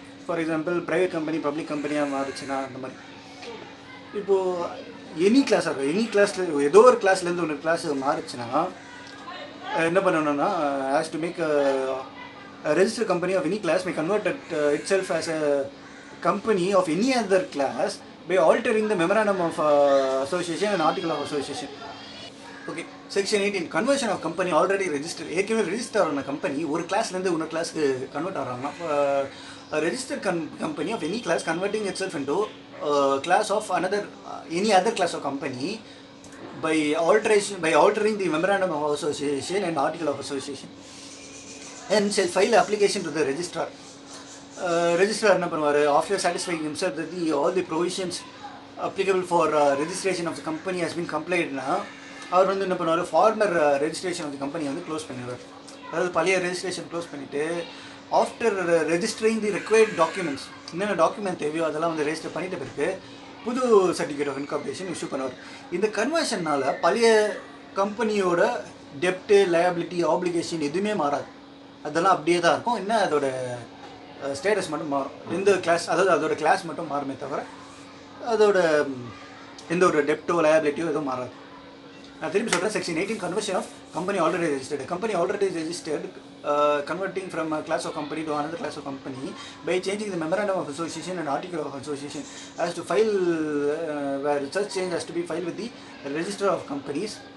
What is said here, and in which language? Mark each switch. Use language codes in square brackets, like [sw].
[en] for example private company public கம்பெனியாக மாறுச்சுன்னா [ta] அந்த மாதிரி. [en] இப்போது எனி கிளாஸாக இருக்கும், எனி கிளாஸில் ஏதோ ஒரு கிளாஸ்லேருந்து ஒரு கிளாஸ் மாறுச்சுன்னா என்ன பண்ணணும்னா has to make register company of any class may convert itself as a company of any other class by altering the memorandum of association and article of association. Okay, section 18, conversion of company already registered. [ta] ஏற்கனவே register ஆன company ஒரு கிளாஸ்லேருந்து இன்னொரு கிளாஸ்க்கு convert ஆகிறாங்கன்னா [en] registered company of any class converting itself into class of any other class of company by altering the memorandum of association and article of association and shall file application to the registrar. [ta] Registrar என்ன பண்ணுவார்? [en] After satisfying himself that all the provisions applicable for registration of the company has been compliedனா [ta] அவர் வந்து என்ன பண்ணுவார்? Farmer registration of the company வந்து close பண்ணிடுவார். அதாவது பழைய registration close பண்ணிவிட்டு [en] after registering the required documents, [ta] என்னென்ன டாக்குமெண்ட் தேவையோ அதெல்லாம் வந்து ரெஜிஸ்டர் பண்ணிட்ட பிறகு புது சர்டிஃபிகேட் ஆஃப் இன்கார்பரேஷன் இஷ்யூ பண்ணுவார். இந்த கன்வர்ஷனால் பழைய கம்பெனியோட டெப்ட்டு, லயபிலிட்டி, ஆப்ளிகேஷன் எதுவுமே மாறாது. அதெல்லாம் அப்படியே தான் இருக்கும். என்ன அதோட ஸ்டேட்டஸ் மட்டும் மாறும். எந்த கிளாஸ், அதாவது அதோட கிளாஸ் மட்டும் மாறுமே தவிர அதோட எந்த ஒரு டெப்ட்டோ லயபிலிட்டியோ எதுவும் மாறாது. நான் திரும்பி சொல்கிறேன். [en] Section 18, conversion of company already registered. Company already registered converting from a class of company to another class of company by changing the memorandum of association and article of association as to file where such change has to be filed with the register of companies.